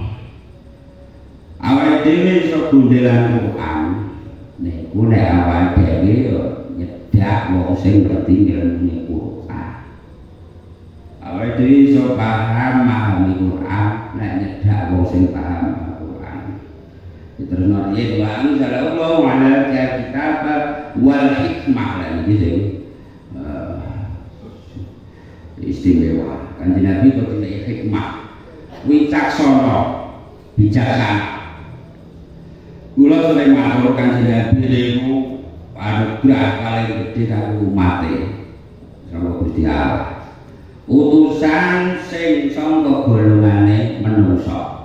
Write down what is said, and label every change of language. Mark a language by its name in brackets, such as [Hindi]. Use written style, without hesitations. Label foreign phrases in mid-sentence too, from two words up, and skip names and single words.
[Javanese] awake dhewe iso gondelan Qur'an niku nek awake dhewe yo nyedak wong sing ngerti ilmu Qur'an awake dhewe iso paham memahami Quran nek nyedak wong sing paham Quran terus nanti [Arabic] wa anzalallahu ala kitab wal hikmah [Javanese] lah gitu. Istimewa Kanjeng Nabi kok dene hikmah wicaksana bijaksana. Kula sering matur Kanjeng Nabi niku anugerah paling gedhe kanggo umate saka Gusti Allah. Utusan sing saka golongane menungsa.